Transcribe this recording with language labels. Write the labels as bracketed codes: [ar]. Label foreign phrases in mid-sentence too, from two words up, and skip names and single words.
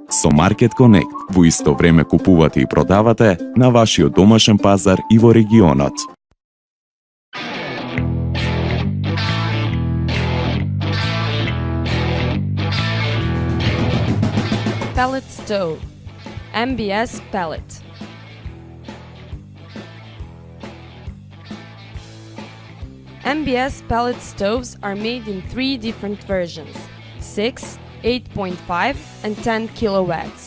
[mk] Со Market Connect во исто време купувате и продавате на вашиот домашен пазар и во регионот. [en] Pellet stove, МБС Pellet. МБС pellet stoves are made in 3 different versions: 6, 8.5 and 10 kilowatts.